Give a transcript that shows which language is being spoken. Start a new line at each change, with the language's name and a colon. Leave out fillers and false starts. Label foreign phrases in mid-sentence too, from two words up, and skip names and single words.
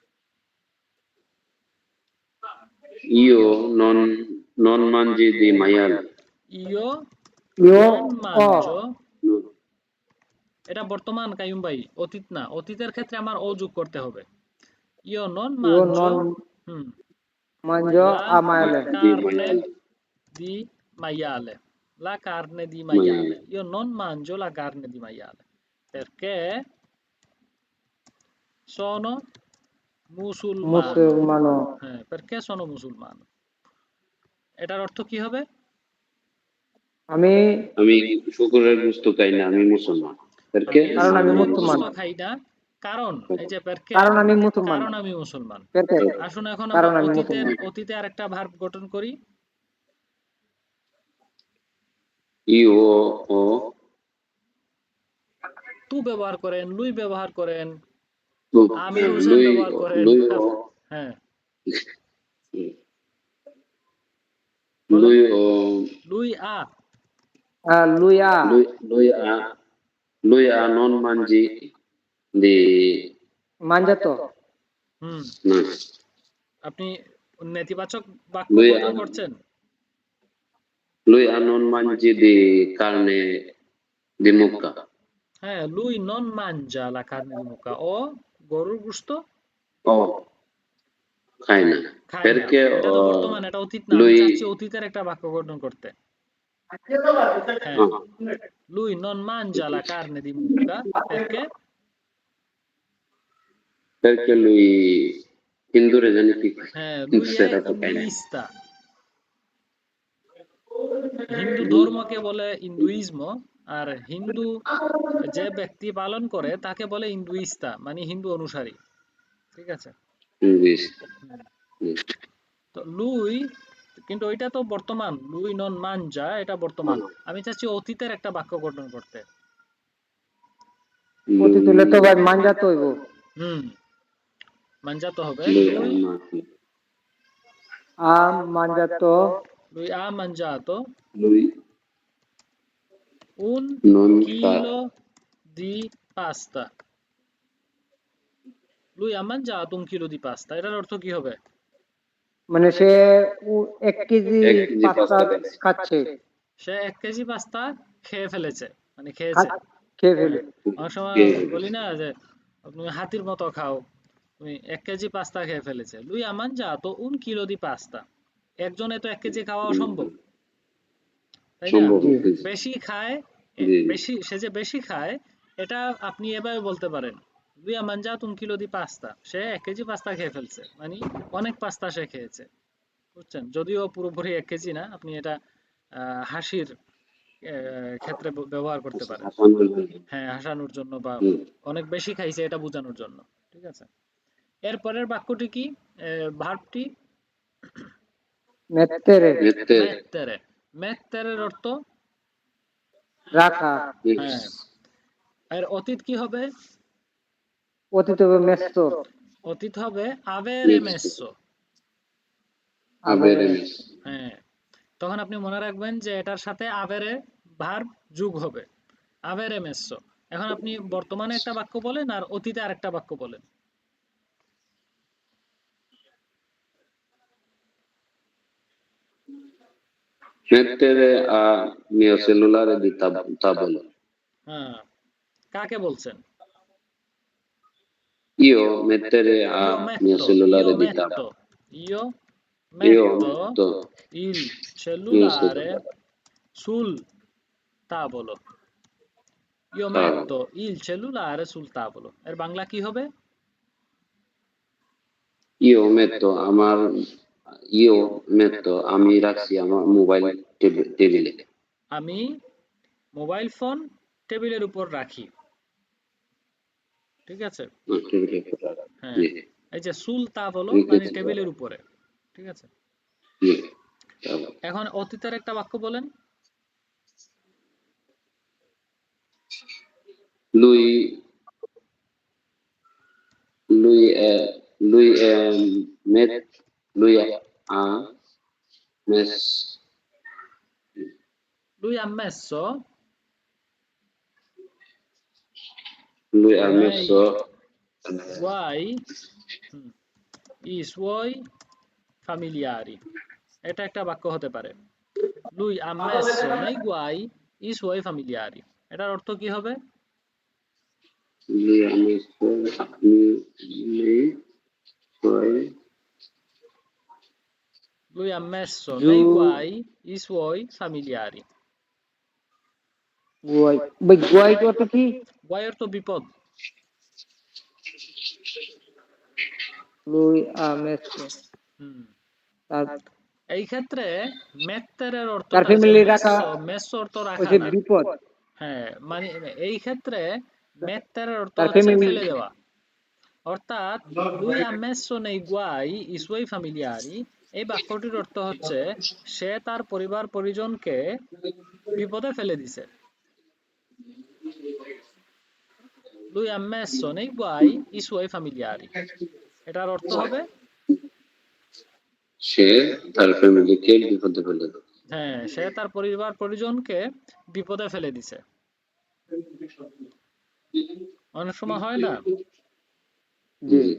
Italian: io non non mangi di maiale. ইয়ো io non mangio, ho
Bangla: এটা বর্তমান কাইয়ুম ভাই, অতীত না। অতীতের ক্ষেত্রে আমার ও যোগ করতে হবে।
Italian: io non
Bangla: io মানজো, non হুম,
Italian: mangio লা a maiale, দি কার্নে মায়াল, di maiale, la carne di মায়াল। maiale. Io non mangio la carne di maiale perché sono musulmano. musulmano, হ্যাঁ, perché sono musulmano,
Bangla: এটার অর্থ কি হবে? আমি আমি শুকরের গোশত খাই না, আমি মুসলমান। আমি
Italian: perché
Bangla: কারণ আমি শুকরের মুসলমান, গোশত খাই না, কারণ এই যে perché, কারণ আমি মুসলমান, কারণ আমি মুসলমান।
Italian: perché?
Bangla: আসুন এখন আমরা কারণ আমি অতীতের মুসলমান, অতীতে আরেকটা ভার্ব গঠন করি।
Italian: io ho
Bangla: তু ব্যবহার করেন, লুই ব্যবহার করেন, আমির
Italian: লুই
Bangla: হোসেন ব্যবহার করেন,
Italian: lui ho
Bangla: হ্যাঁ বলেন।
Italian: lui ho lui ha, lui ha lui lui ha lui ha non mangi di mangiato, হুম, no,
Bangla: আপনি নেতিবাচক বাক্য
Italian: lui ha
Bangla: গঠন করছেন।
Italian: lui ha non mangi di carne di mucca. হ্যাঁ, lui non mangia la carne di mucca, ও গরুর গোশত
Bangla: Oh, খাই না। খায় না।
Italian: perché
Bangla: এটা তো বর্তমান, এটা অতীত না। আমি
Italian: lui
Bangla: চাচ্ছি অতীতের একটা বাক্য গঠন করতে। হ্যাঁ, oh,
Italian: lui non mangia la carne di mucca perché, perché lui
Bangla: হিন্দুরে জানি কি কয়। হ্যাঁ, কিন্তু
Italian: lui è
Bangla: সেটা তো খাই না।
Italian: hinduista।
Bangla: হিন্দু ধর্মকে বলে হিন্দুইজম, আর হিন্দু যে ব্যক্তি পালন করে তাকে বলে হিন্দুইস্তা, মানে হিন্দু অনুসারী, ঠিক আছে? ইংলিশ। হুম। তো লুই, কিন্তু ওইটা তো বর্তমান,
Italian: lui non mangia
Bangla: এটা বর্তমান। আমি চাচ্ছি অতীতের একটা বাক্য গঠন করতে। অতীত হলে তো ভাই mangiato হইব, হুম, মানজাতো হবে।
Italian: lui লুই, ha mangiato lui ha mangiato lui un non fa chilo di pasta। lui ha mangiato un chilo di pasta,
Bangla: এটার অর্থ কি হবে? মানে সে 1 কেজি 1 কেজি পাস্তা পাস্তা খাইছে। খাচ্ছে, সে 1 কেজি পাস্তা খেয়ে ফেলেছে, মানে খেয়েছে। খেয়ে হ্যাঁ, ফেলে, অনেক সময় কে বলি না যে তুমি হাতির মতো খাও, তুমি 1 কেজি পাস্তা খেয়ে ফেলেছে।
Italian: lui ha mangiato un chilo di pasta,
Bangla: একজনে তো 1 কেজি খাওয়া অসম্ভব, তাই না? সম্ভব জি, হইতেছে। বেশি খায়, জি বেশি, সে যে বেশি খায় এটা আপনি এভাবে বলতে পারেন,
Italian: lui ha mangiato un chilo di pasta,
Bangla: সে 1 কেজি পাস্তা খেয়ে ফেলছে, মানে অনেক পাস্তা সে খেয়েছে, বুঝছেন? যদিও পুরোপুরি 1 কেজি না, আপনি এটা হাসির ক্ষেত্রে ব্যবহার করতে পারেন। হাসানোর জন্য। হ্যাঁ, হাসানোর জন্য বা হুম। অনেক বেশি খাইছে এটা বোঝানোর জন্য, ঠিক আছে? এরপরের বাক্যটি কি? ভার্বটি
Italian: mettere, মেতে
Bangla: মেত্তেরে। মেত্তেরের অর্থ রাখা, হ্যাঁ, এর অতীত কি হবে? অতীত হবে messo, অতীত হবে
Italian: avere messo. avere, avere mess.
Bangla: হ্যাঁ, তখন আপনি মনে রাখবেন যে এটার সাথে আভেরে ভার্ব যোগ হবে
Italian: avere messo।
Bangla: এখন আপনি বর্তমানে একটা বাক্য বলেন আর অতীতে আরেকটা বাক্য বলেন।
Italian: mettere a mio cellulare di tavolo.
Bangla: হ্যাঁ, কাকে বলছেন?
Italian: Io mettere a io mio metto io cellulare di metto tavolo. io Io metto metto il mio cellulare cellulare sul tavolo। io tavolo. metto il cellulare sul tavolo।
Bangla: এর বাংলা কি হবে?
Italian: Io metto
Bangla: আমার
Italian: io metto
Bangla: আমি রাখছি আমার মোবাইল টেবিলে। আমি মোবাইল ফোন টেবিলের উপর রাখি। ঠিক আছে? টেবিলে রাখা। হ্যাঁ, জি এই যে
Italian: sul tavolo
Bangla: মানে রেখেছি। টেবিলের উপরে। ঠিক আছে? জি tavolo. এখন অতীতের একটা বাক্য বলেন।
Italian: Lui lui lui ha messo Lui ha messo lui ha nei messo guai i suoi familiari।
Bangla: এটা একটা বাক্য হতে পারে।
Italian: Lui ha messo nei guai i suoi familiari।
Bangla: এটার অর্থ কি হবে?
Italian: lui ha messo nei suoi Lui ha messo জু nei guai i suoi familiari।
Bangla: গুয়াই, ভাই গুয়াই অর্থ কি? গুয়াই অর্থ বিপদ।
Italian: lui ha messo হুম।
Bangla: তার এই ক্ষেত্রে মেত্তেরের তার অর্থটা যে ফ্যামিলি রাখা মেসো, মেসো অর্থ রাখা হচ্ছে না। বিপদ। হ্যাঁ, মানে এই ক্ষেত্রে মেত্তেরের অর্থ তার হচ্ছে ফ্যামিলি ফেলে দেওয়া। অর্থাৎ
Italian: lui ha messo nei guai i suoi familiari,
Bangla: এই বাক্যটির অর্থ হচ্ছে সে তার পরিবার পরিজনকে বিপদে ফেলে দিছে।
Italian: lui ha messo nei guai i suoi familiari।
Bangla: এটার অর্থ হবে সে তার ফ্যামিলিকে বিপদে ফেলে দেয়। হ্যাঁ, সে তার পরিবার পরিজনকে বিপদে ফেলে দিছে। অনেক সময় হয় না? জি জি